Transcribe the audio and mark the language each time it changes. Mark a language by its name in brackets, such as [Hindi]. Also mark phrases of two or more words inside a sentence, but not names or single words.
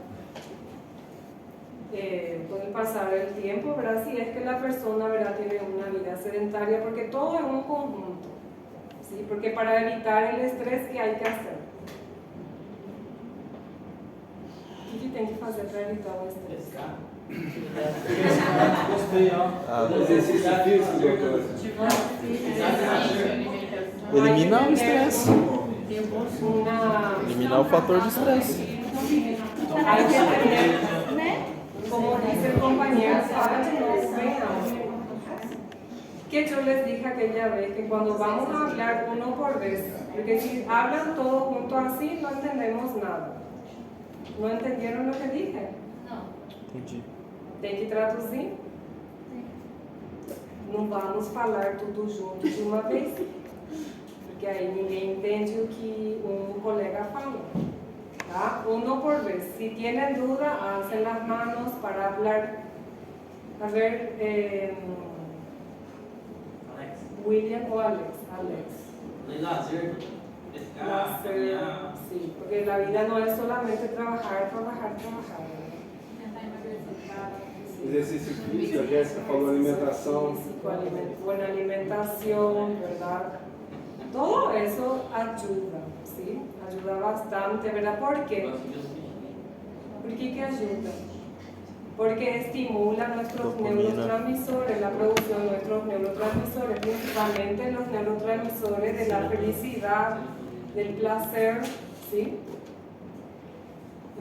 [Spanish] Con el pasar del tiempo, ¿verdad? Si es que la persona, ¿verdad?, tiene una vida sedentaria, porque todo es un conjunto, ¿sí? Porque para evitar el estrés, ¿qué hay que hacer? [Portuguese] ¿Qué tem que fazer para evitar o estresse? Exercício físico, doutor. Eliminar o estresse. Eliminar o fator de estresse. [Spanish] Hay que tener, como dice el compañero, que yo les dije aquella vez que cuando vamos a hablar uno por vez, porque si hablan todos juntos así, no entendemos nada. ¿No entendieron lo que dije? [Portuguese] Entendi. Tem que traduzir? Não vamos falar tudo junto de uma vez, porque aí ninguém entende o que um colega falou. ¿Tá? [Spanish] Uno por vez. Si tienen duda, alcen las manos para hablar. A ver, William o Alex. Lazer, sí, porque la vida no es solamente trabajar. [Portuguese] Exercício físico, a Jéssica falou alimentação. [Spanish] Buena alimentación, ¿verdad? Todo eso ayuda, ¿sí? Ayuda bastante, ¿verdad? ¿Por qué? ¿Por qué que ayuda? Porque estimula nuestros neurotransmisores, la producción de nuestros neurotransmisores, principalmente los neurotransmisores de la felicidad, del placer, ¿sí?